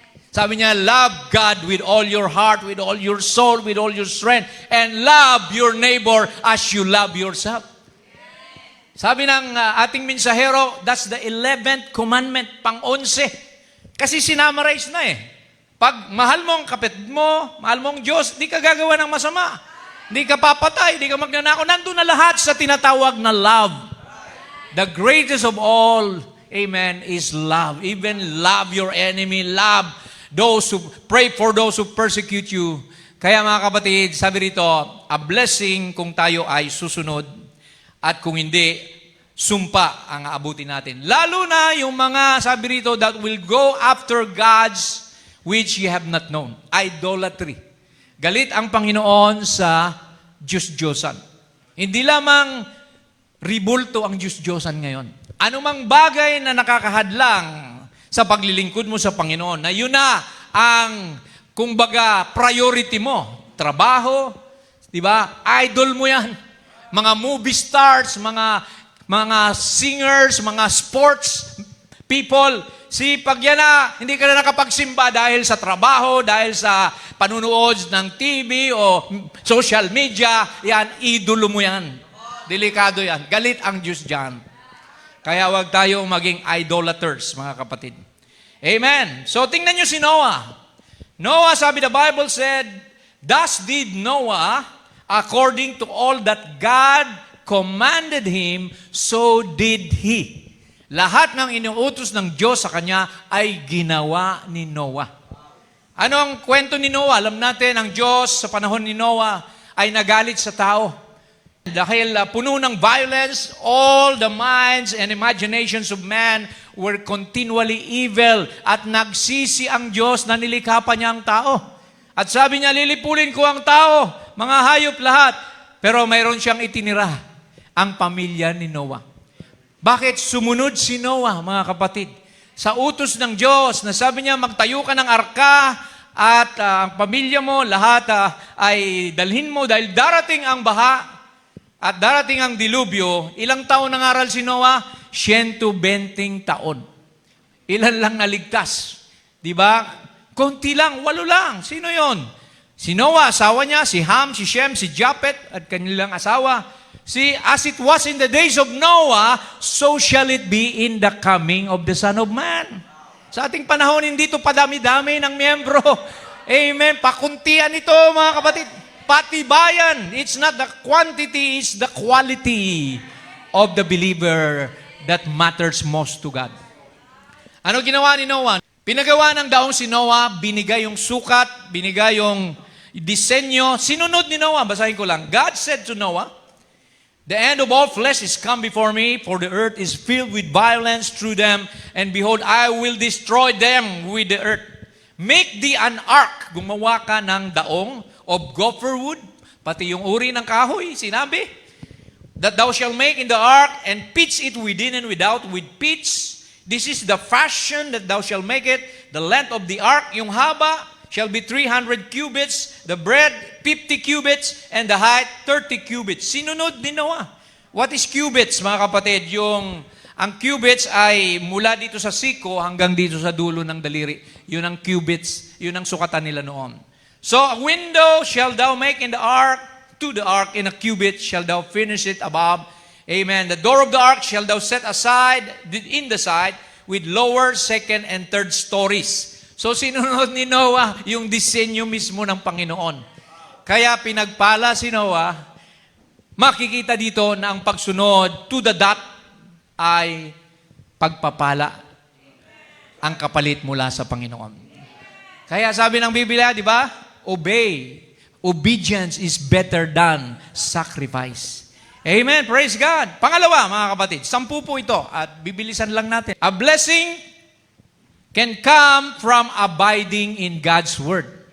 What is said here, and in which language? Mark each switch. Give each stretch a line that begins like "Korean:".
Filipino: Sabi niya,
English: love God with all your heart, with all your soul, with all your strength, and love your neighbor as you love yourself.
Filipino: Sabi ng ating mensahero,
English: that's the 11th commandment,
Filipino: pang-11. Kasi sinamarize na eh. Pag mahal mo ang kapatid mo, mahal mo ang Diyos, di ka gagawa ng masama. Di ka papatay, di ka magnanakaw. Nandun na lahat sa tinatawag na love.
English: The greatest of all, amen, is love. Even love your enemy, love those who pray for those who persecute you.
Filipino: Kaya mga kapatid, sabi rito,
English: a blessing
Filipino: kung tayo ay susunod. At kung hindi, sumpa ang aabutin natin. Lalo na yung mga, sabi rito,
English: that will go after gods which ye have not known. Idolatry.
Filipino: Galit ang Panginoon sa Diyos-Diyosan. Hindi lamang ribulto ang Diyos-Diyosan ngayon. Anumang bagay na nakakahadlang sa paglilingkod mo sa Panginoon, na yun na ang, kumbaga, priority mo. trabaho, di ba? Idol mo yan. Mga movie stars, mga singers, mga sports people. Pag yan na, hindi ka na nakapagsimba dahil sa trabaho, dahil sa panunood ng TV o social media, yan, idolo mo yan. Delikado yan. Galit ang Diyos dyan. Kaya wag tayo maging idolaters, mga kapatid. Amen. So tingnan nyo si Noah.
English: Noah, sabi the Bible said, thus did Noah according to all that God commanded him, so did he.
Filipino: Lahat ng inuutos ng Diyos sa kanya ay ginawa ni Noah. Ano ang kwento ni Noah? Alam natin, ang Diyos sa panahon ni Noah ay nagalit sa tao. Dahil puno ng
English: violence, all the minds and imaginations of man were continually evil.
Filipino: At nagsisi ang Diyos na nilikha pa niya ang tao. At sabi niya, lilipulin ko ang tao, mga hayop lahat. Pero mayroon siyang itinira, ang pamilya ni Noah. Bakit sumunod si Noah, mga kapatid? Sa utos ng Diyos, na sabi niya, magtayo ka ng arka at ang pamilya mo, lahat ay dalhin mo dahil darating ang baha at darating ang dilubyo. Ilang taon nangaral si Noah? 120 taon. Ilan lang naligtas? Di ba? Konti lang, 8 lang. Sino yon? Si Noah, asawa niya, si Ham, si Shem, si Japhet, at kanilang asawa.
English: As it was in the days of Noah, so shall it be in the coming of the Son of Man.
Filipino: Sa ating panahon, hindi ito padami-dami ng miyembro. Amen. Pakuntian ito, mga kapatid. Patibayan.
English: It's not the quantity, it's the quality of the believer that matters most to God.
Filipino: Ano ginawa ni Noah? Pinagawa ng daong si Noah, binigay yung sukat, binigay yung disenyo. Sinunod ni Noah, basahin ko lang.
English: God said to Noah, the end of all flesh is come before me, for the earth is filled with violence through them, and behold, I will destroy them with the earth. Make thee an ark.
Filipino: Gumawa ka ng daong
English: of gopher wood,
Filipino: pati yung uri ng kahoy, sinabi,
English: that thou shalt make in the ark, and pitch it within and without with pitch. This is the fashion that thou shalt make it. The length of the ark,
Filipino: yung haba,
English: shall be 300 cubits, the breadth 50 cubits, and the height 30 cubits.
Filipino: Sinunod ni Noah.
English: What is cubits,
Filipino: mga kapatid? Ang cubits ay mula dito sa siko hanggang dito sa dulo ng daliri. Yun ang cubits, yun ang sukatan nila noon.
English: So, a window shall thou make in the ark, to the ark in a cubit shall thou finish it above. Amen. The door of the ark shall thou set aside in the side with lower, second, and third stories.
Filipino: So, sinunod ni Noah yung disenyo mismo ng Panginoon. Kaya pinagpala si Noah, makikita dito na ang pagsunod
English: to the dot
Filipino: ay pagpapala ang kapalit mula sa Panginoon. Kaya sabi ng Biblia, di ba?
English: Obey. Obedience is better than sacrifice. Amen. Praise God.
Filipino: Pangalawa, mga kapatid, 10 po ito at bibilisan lang natin.
English: A blessing can come from abiding in God's Word.